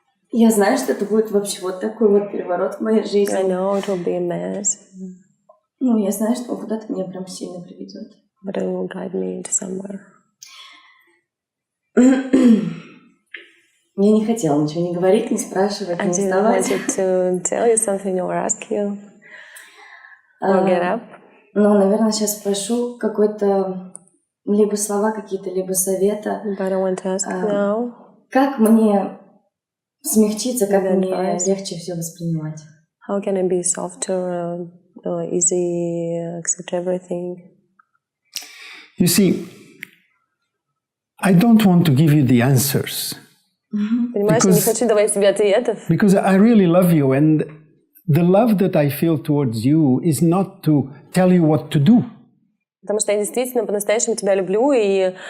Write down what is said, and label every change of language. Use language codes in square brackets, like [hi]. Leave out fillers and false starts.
[ru] Я знаю, что это будет вообще вот такой вот переворот в моей жизни. [en] I know it will be a mess. [ru] Ну, я знаю, что куда-то меня прям сильно приведет. [en] But it will guide me to somewhere. [ru] Я не хотела ничего не говорить, не спрашивать, не вставать. [en] I didn't want to tell you something or ask you or get up. [ru] Но, наверное, сейчас спрошу какой-то либо слова какие-то, либо совета. [en] But I want to ask now. [ru] Как мне смягчиться, как мне легче все воспринимать? [en] How can I be softer, easy, accept everything? You see, I don't want to give you the answers. [ru] Понимаешь, я не хочу давать тебе ответов. [en] Because I really love you, and the love that I feel towards you is not to tell you what to do. [ru] Потому что я действительно по-настоящему тебя люблю, и...